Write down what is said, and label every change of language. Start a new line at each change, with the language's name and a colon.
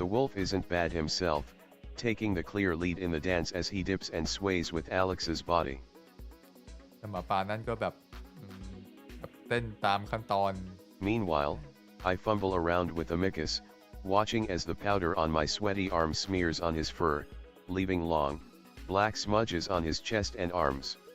English: The wolf isn't bad himself, taking the clear lead in the dance as he dips and sways with Alex's body.
Thai: แต่หมาป่านั้นก็แบบเต้นตามขั้นตอน
English: Meanwhile, I fumble around with Amicus, watching as the powder on my sweaty arm smears on his fur, leaving long, black smudges on his chest and arms.